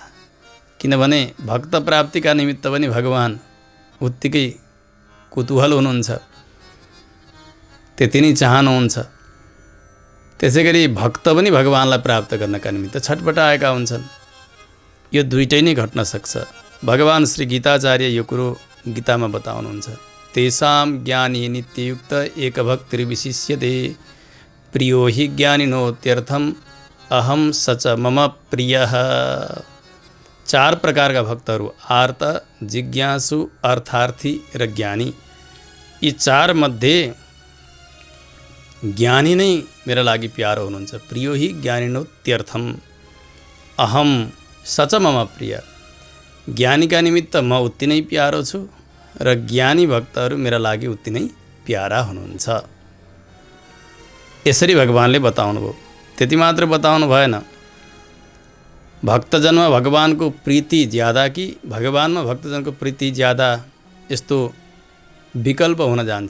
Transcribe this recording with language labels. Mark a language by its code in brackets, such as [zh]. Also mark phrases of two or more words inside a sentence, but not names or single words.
[ne] किनभने भक्त प्राप्तिका निमित्त पनि भगवान उत्तिकै कुतूहल हुनुहुन्छ, त्यति नै चाहनुहुन्छ। त्यसै गरी भक्त पनि भगवानलाई प्राप्त गर्नका निमित्त छटपटाएका हुन्छन्। यो दुइटै नै घट्न सक्छ। भगवान श्री गीताचार्य यो कुरो गीतामा बताउनुहुन्छ, [sa] तेषां ज्ञानी नित्ययुक्त एकभक्तिर्विशिष्यते, प्रियो हि ज्ञानिनोत्यर्थम अहम सच मम प्रियः। [ne] चार प्रकारका भक्तहरू, आर्त, जिज्ञासु, अर्थार्थी र ज्ञानी। यी चार मध्ये ज्ञानी नै मेरा लागि प्यारो हुनुहुन्छ। [sa] प्रियो हि ज्ञानिनोत्यर्थम अहम सच मम प्रिय। [ne] ज्ञानीका निमित्त म उति नै प्यारो छु र ज्ञानी भक्तहरू मेरा लागि उति नै प्यारा हुनुहुन्छ। यसरी भगवानले बताउनु भयो। त्यति मात्र बताउनु भएन, भक्तजनमा भगवानको प्रीति ज्यादा कि भगवानमा भक्तजनको प्रीति ज्यादा, यस्तो विकल्प हुन जान्छ।